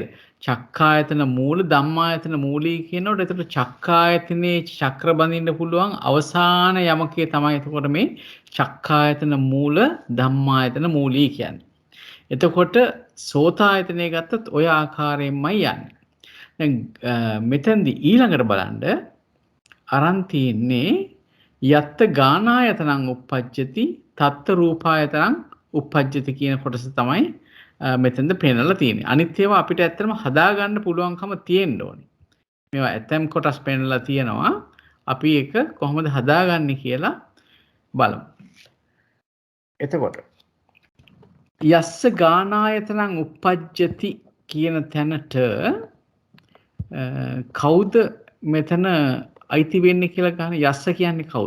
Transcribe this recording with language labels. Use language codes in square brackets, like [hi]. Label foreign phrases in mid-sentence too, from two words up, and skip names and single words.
[pi] චක්ඛායතන මූල ධම්මායතන මූලී [si] කියනකොට එතකොට චක්ඛායතනේ චක්‍ර බඳින්න පුළුවන් අවසාන යමකේ තමයි එතකොට මේ [pi] චක්ඛායතන මූල ධම්මායතන මූලී [si] කියන්නේ. එතකොට සෝතායතනය ගත්තත් ඔය ආකාරයෙන්මයි යන්නේ. දැන් මෙතෙන්දි ඊළඟට බලන්න අරන් තියෙන්නේ [pi] යත්ත ගානායතනං uppajjati තත්ත රූපායතනං uppajjati [si] කියන කොටස තමයි මෙතෙන්ද පෙන්නලා තියෙන්නේ. අනිත් ඒවා අපිට ඇත්තටම හදා ගන්න පුළුවන්කම තියෙන්න ඕනේ. මේවා ඇතම් කොටස් පෙන්නලා තියෙනවා. අපි ඒක කොහොමද හදාගන්නේ කියලා බලමු. එතකොට [pi] යස්ස ගානායතනං uppajjati [si] කියන තැනට කවුද මෙතන අයිති වෙන්නේ කියලා ගන්න යස්ස කියන්නේ කවුද?